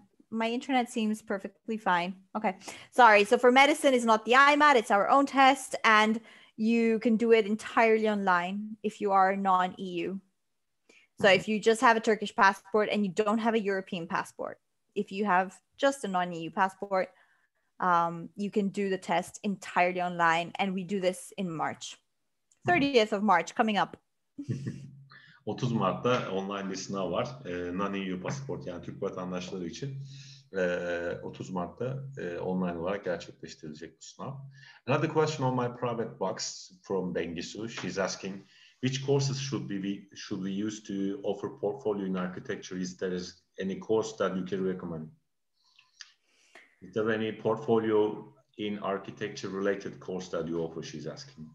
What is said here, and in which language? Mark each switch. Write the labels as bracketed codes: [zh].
[en] My internet seems perfectly fine. Okay, sorry. So for medicine, it's not the IMAT; it's our own test, and you can do it entirely online if you are non-EU. So if you just have a Turkish passport and you don't have a European passport, if you have just a non-EU passport, you can do the test entirely online, and we do this in March. 30th of March coming up. [tr] 30 Mart'ta online bir sınav var. Non-EU pasaport, yani Türk vatandaşları için 30 Mart'ta online olarak gerçekleştirilecek bu sınav. [en] Another question on my private box from Bengisu. She's asking, which courses should we use to offer portfolio in architecture? Is there any course that you can recommend? Is there any portfolio in architecture related course that you offer, she's asking?